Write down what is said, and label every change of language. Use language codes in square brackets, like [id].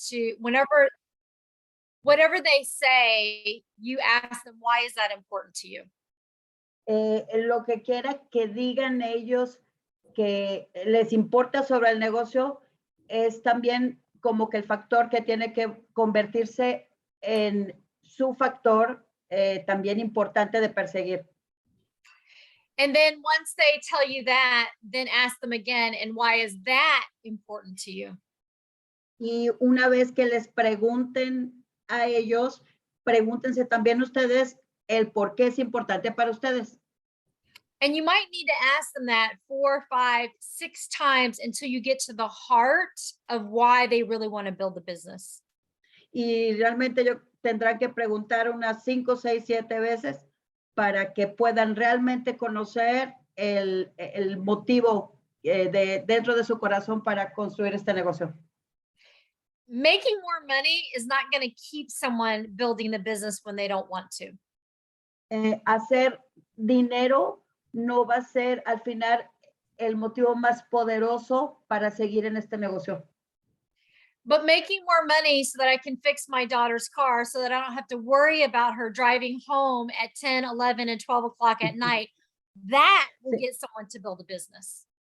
[en] to whatever they say, you ask them, why is that important to you? [es] Lo que quiera que digan ellos que les importa sobre el negocio es también como que el factor que tiene que convertirse en su factor también importante de perseguir. [en] And then once they tell you that, then ask them again, and why is that important to you? [es] Y una vez que les pregunten a ellos, pregúntense también ustedes el por qué es importante para ustedes. [en] And you might need to ask them that 4, 5, 6 times until you get to the heart of why they really want to build the business. [es] Y realmente yo tendrán que preguntar unas 5, 6, 7 veces para que puedan realmente conocer el motivo dentro de su corazón para construir este negocio. [en] Making more money is not going to keep someone building the business when they don't want to. [es] Hacer dinero no va a ser al final el motivo más poderoso para seguir en este negocio. [en] But making more money so that I can fix my daughter's car so that I don't have to worry about her driving home at 10, 11, and 12 o'clock at night, that will get someone to build a business.